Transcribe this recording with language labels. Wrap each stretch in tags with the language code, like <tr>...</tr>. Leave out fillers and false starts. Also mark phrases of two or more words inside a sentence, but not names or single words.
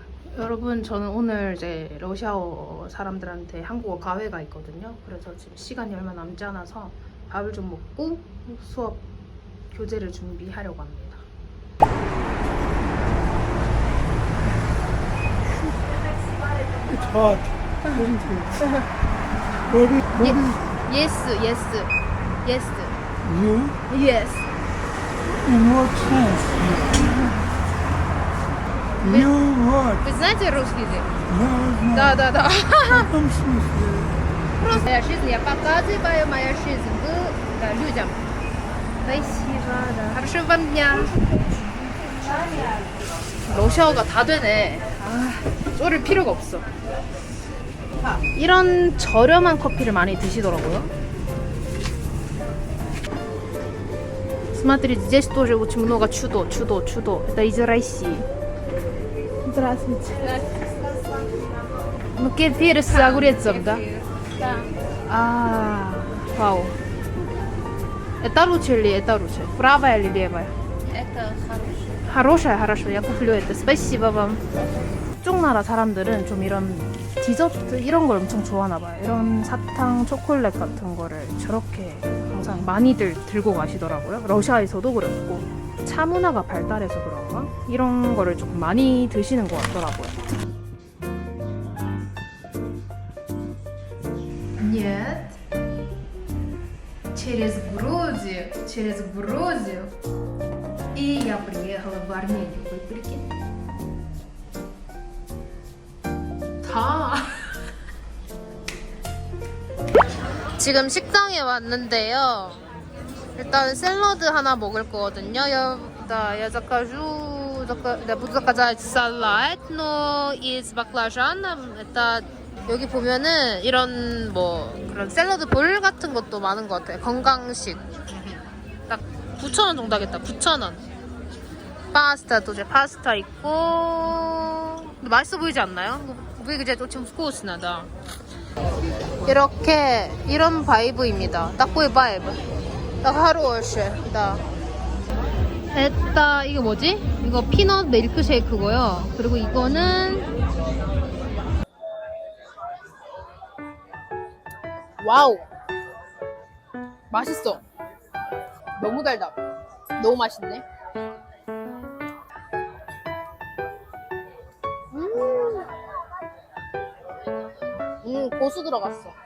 <ko>여러분, 저는 오늘 이제 러시아어 사람들한테 한국어 과외가 있거든요. 그래서 지금 시간이 얼마 남지 않아서 밥을 좀 먹고 수업 교재를 준비하려고 합니다.</ko> <en>It's hot, isn't it? What is Yes, yes, yes, you? yes. In what sense? You what?</en> <ru>Вы знаете русский язык?</ru> <en>No,</en> <ru>Да, да, да. В каком смысле? Просто моя жизнь, я показываю мою жизнь людям. Спасибо, да. Хорошего вам дня.</ru> <ko>러시아어가 다 되네. 쫄을 필요가 없어. 이런 저렴한 커피를 많이 드시더라고요.</ko> <ru>Смотрите, здесь тоже очень много чудо. Это из России. Здравствуйте. Ну, кефир с огурцом, да? Да. Вау. Это лучше или это лучше? Правая или левая? Это хорошее. хорошая. Я куплю это. Спасибо вам.</ru> <ko>이쪽 나라 사람들은 좀 이런 디저트 이런 걸 엄청 좋아하나 봐요. 이런 사탕, 초콜릿 같은 거를 저렇게 항상 많이들 들고 가시더라고요. 러시아에서도 그렇고 차 문화가 발달해서 그런가? 이런 거를 조금 많이 드시는 것 같더라고요.</ko> <ru>Нет. Через Грузию. И я приехала в Армению. Вы прикинь?</ru> <ko>다. 지금 식당에 왔는데요. 일단 샐러드 하나 먹을 거거든요.</ko> <ru>я закажу, буду заказать салат, но из баклажаном.</ru> <ko>это 여기 보면은 이런 뭐 그런 샐러드 볼 같은 것도 많은 것 같아요. 건강식. 딱 9,000원 정도 하겠다. 9,000원. 파스타도 이제 파스타 있고. 근데 맛있어 보이지 않나요?</ko> <ru>выглядит очень вкусно, да.</ru> <ko>이렇게 이런 바이브입니다. такой 바이브. 딱</ko> <ru>хорошее, да.</ru> <ko>это 이거 뭐지? 이거 피넛 밀크쉐이크고요. 그리고 이거는 와우. 맛있어. 너무 달다. 너무 맛있네. 고수 들어갔어.</ko>